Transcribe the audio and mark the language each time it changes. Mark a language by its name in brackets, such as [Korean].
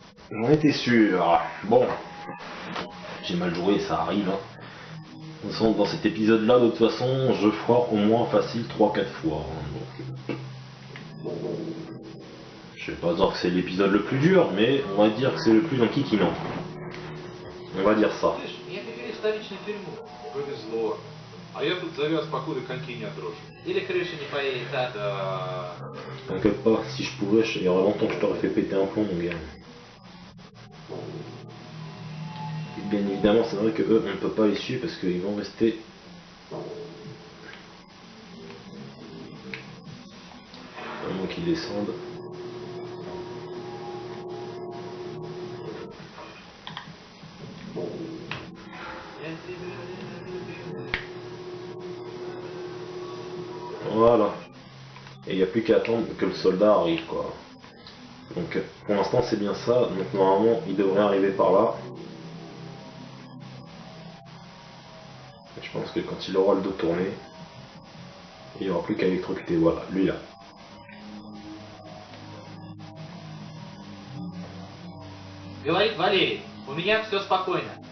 [French] J'en étais sûr. Bon, j'ai mal joué, ça arrive. Hein. De toute façon, dans cet épisode-là, de toute façon, je foire au moins facile 3-4 fois. Hein, donc. Je vais pas dire que c'est l'épisode le plus dur, mais on va dire que c'est le plus enquiquinant. On va dire ça. [Russian] Слышь, меня перевели в столичную тюрьму. Повезло. А я тут завяз, покуда коньки не отрожу. Или крыша не поедет, а? Да. [French] T'inquiète pas, si je pouvais, il y aurait longtemps que je t'aurais fait péter un plomb, mon gars. Et bien évidemment, c'est vrai que eux, on ne peut pas les suivre parce qu'ils vont rester. À moins qu'ils descendent. Voilà. Et il n'y a plus qu'à attendre que le soldat arrive, quoi. Donc pour l'instant c'est bien ça, donc normalement il devrait arriver par là. Et je pense que quand il aura le dos tourné, il n'y aura plus qu'à électrocuter, voilà, lui là. [Russian] Говорит Валерий, у меня все спокойно.